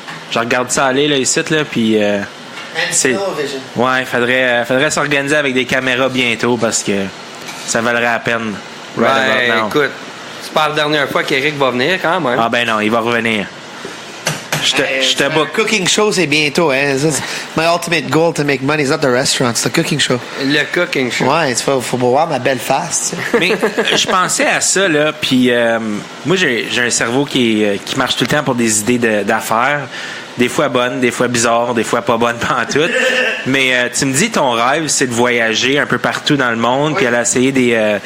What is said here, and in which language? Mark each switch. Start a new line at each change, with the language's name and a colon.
French: Je regarde ça aller, là, ici, là, puis... C'est... Ouais, faudrait s'organiser avec des caméras bientôt parce que ça valerait la peine. Ouais, écoute, c'est pas la dernière fois qu'Éric va venir quand même. Ah ben non, il va revenir. Je te book. Cooking show, c'est bientôt. Hein?
English: My ultimate goal to make money is not the restaurant, it's the cooking show.
French: Le cooking show. Ouais, il faut voir ma belle face. Mais je pensais à ça, là, puis moi, j'ai un cerveau qui marche tout le temps pour des idées d'affaires. Des fois bonnes, des fois bizarres, des fois pas bonnes pantoute. Mais tu me dis, ton rêve, c'est de voyager un peu partout dans le monde, puis aller essayer des...